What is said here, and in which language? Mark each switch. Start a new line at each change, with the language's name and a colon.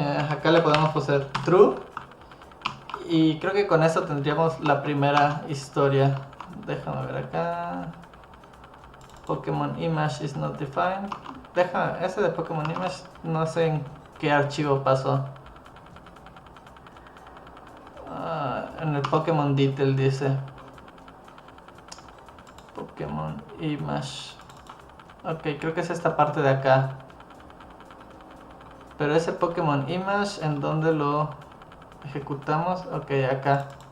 Spanish: Acá le podemos poner true. Y creo que con eso tendríamos la primera historia. Déjame ver acá.
English: Pokémon image is not defined.
Spanish: Ese de Pokémon image no sé en qué archivo pasó. En el Pokémon detail dice Pokémon image. Ok, creo que es esta parte de acá. Pero ese Pokémon image, ¿en dónde lo ejecutamos? Ok, acá.